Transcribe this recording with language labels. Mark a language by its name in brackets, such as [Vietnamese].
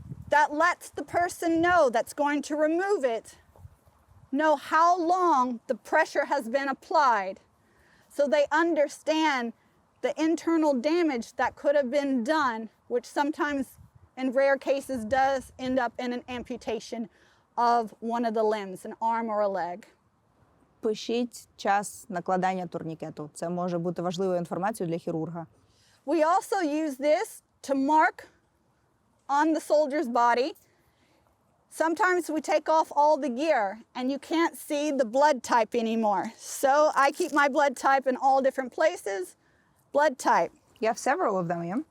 [English] That lets the person know that's going to remove it know how long the pressure has been applied, so they understand the internal damage that could have been done, which sometimes in rare cases does end up in an amputation of one of the limbs, an arm or a leg. [Ukrainian] Пишіть час накладання турнікету. Це може бути важливою інформацією для хірурга. [English] We also use this to mark on the soldier's body. Sometimes we take off all the gear and you can't see the blood type anymore. So I keep my blood type in all different places. Blood type. You have several of them, yeah?